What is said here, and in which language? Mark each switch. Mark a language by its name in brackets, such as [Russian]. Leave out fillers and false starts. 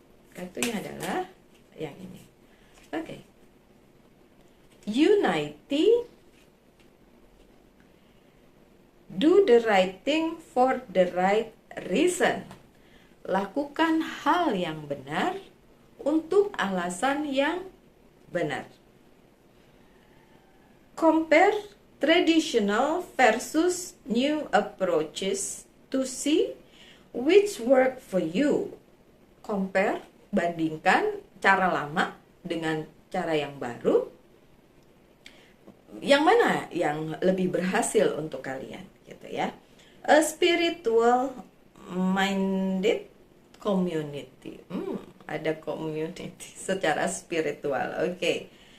[Indonesian] Kartunya adalah yang ini. Oke. [English] Unity, do the right thing for the right reason. [Indonesian] Lakukan hal yang benar untuk alasan yang benar. [English] Compare traditional versus new approaches to see which work for you. [Indonesian] Compare, bandingkan cara lama dengan cara yang baru. Yang mana yang lebih berhasil untuk kalian gitu ya. [English] A spiritual minded community. [Indonesian] Ada community secara spiritual. Oke.